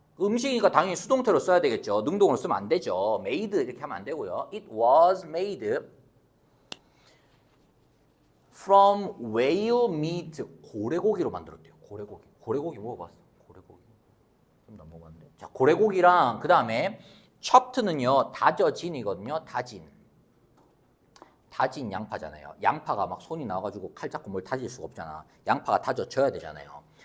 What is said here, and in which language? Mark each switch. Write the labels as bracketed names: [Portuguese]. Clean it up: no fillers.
[Korean] 음식이니까 당연히 수동태로 써야 되겠죠. 능동으로 쓰면 안 되죠. made 이렇게 하면 안 되고요. [English] It was made from whale meat. [Korean] 고래고기로 만들었대요. 고래고기. 고래고기 먹어봤어. 고래고기. 좀 안 먹었는데. 자, 고래고기랑 그 다음에 choped는요 다져진이거든요. 다진 양파잖아요. 양파가 막 손이 나와가지고 칼 잡고 뭘 다질 수가 없잖아. 양파가 다져져야 되잖아요.